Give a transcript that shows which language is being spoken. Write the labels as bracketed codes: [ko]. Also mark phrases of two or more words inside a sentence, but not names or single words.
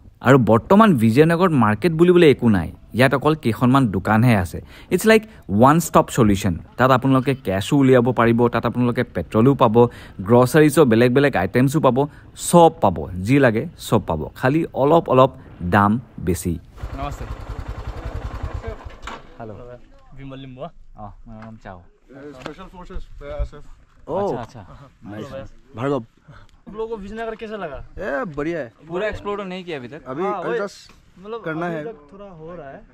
[as] আৰু বৰ্তমান বিজয়নগৰত মাৰ্কেট বুলিবলৈ একো নাই, ইয়াত অকল কেইখনমান দোকানহে আছে। [en] It's like one stop solution. [as] তাত আপোনালোকে কেছো উলিয়াব পাৰিব, তাত আপোনালোকে পেট্ৰলো পাব, গ্ৰচাৰিজৰ বেলেগ বেলেগ আইটেমছো পাব, চব পাব, যি লাগে চব পাব, খালি অলপ অলপ দাম বেছি। [hi] নমস্তে। हेलो विमल लिंबुआ। मेरा नाम चाओ। [en] Special Forces ASF। ओह [hi] अच्छा [en] नाइस। भार्गव, [hi] आप लोगों को विजयनगर कैसा लगा? बढ़िया है। पूरा एक्सप्लोर नहीं किया अभी तक। अभी जस्ट मतलब करना अभी है। तक थोड़ा हो रहा है।